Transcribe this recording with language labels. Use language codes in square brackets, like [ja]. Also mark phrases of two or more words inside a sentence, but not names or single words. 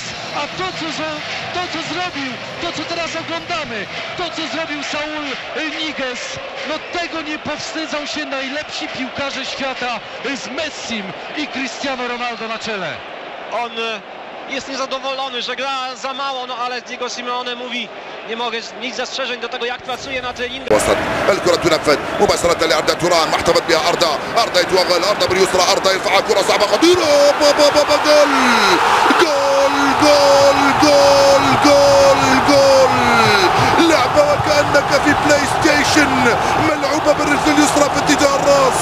[pl] A to co zrobił, to co teraz oglądamy, to co zrobił Saul Niguez, no tego nie powstydzą się najlepsi piłkarze świata z Messim i Cristiano Ronaldo na czele. On jest niezadowolony, że gra za mało, no ale Diego Simeone mówi, nie mogę mieć zastrzeżeń do tego, jak pracuje na treningach. [ar] وصل الكرة تنفذ مباشرة لأردا توران، ما احتفظ بها أردا يتوغل، أردا باليسرى، أردا يرفعها، كرة صعبة خطيرة، جول جول جول جول جول جول. لعبة وكأنك في بلاي ستيشن، ملعوبة بالرجل اليسرى في اتجاه الراس.